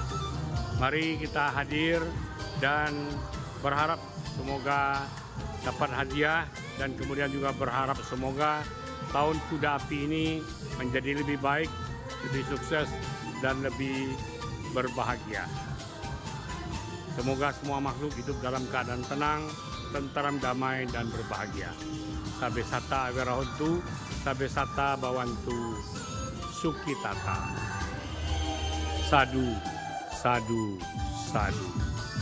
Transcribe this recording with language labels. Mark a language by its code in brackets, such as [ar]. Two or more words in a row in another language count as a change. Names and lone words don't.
[id] Mari kita hadir dan berharap semoga dapat hadiah, dan kemudian juga berharap semoga tahun kuda api ini menjadi lebih baik, lebih sukses, dan lebih berbahagia. Semoga semua makhluk hidup dalam keadaan tenang, tentram, damai, dan berbahagia. [pi] Sabe sata awirahontu, sabe sata bawantu, sukitata. Sadu, sadu, sadu.